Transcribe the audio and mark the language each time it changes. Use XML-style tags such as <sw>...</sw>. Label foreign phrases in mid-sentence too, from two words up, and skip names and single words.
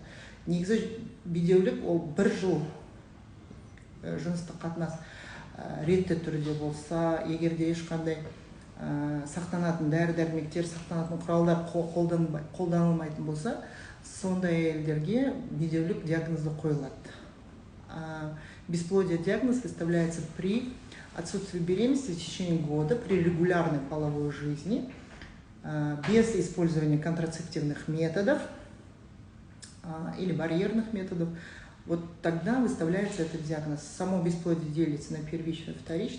<kk>Негізі бедеулік ол 1 жыл жыныстық қатынас ретті түрде болса, егерде ешқандай сақтанатын дәрі-дәрмектер, сақтанатын құралдар қолданылмайтын болса, сондай әйелдерге бедеулік диагнозы қойылады.</kk> <ru>Бесплодие диагноз выставляется при отсутствии беременности в течение года, при регулярной половой жизни, без использования контрацептивных методов или барьерных методов. Вот тогда выставляется этот диагноз. Само бесплодие делится на первичное и вторичное.</ru>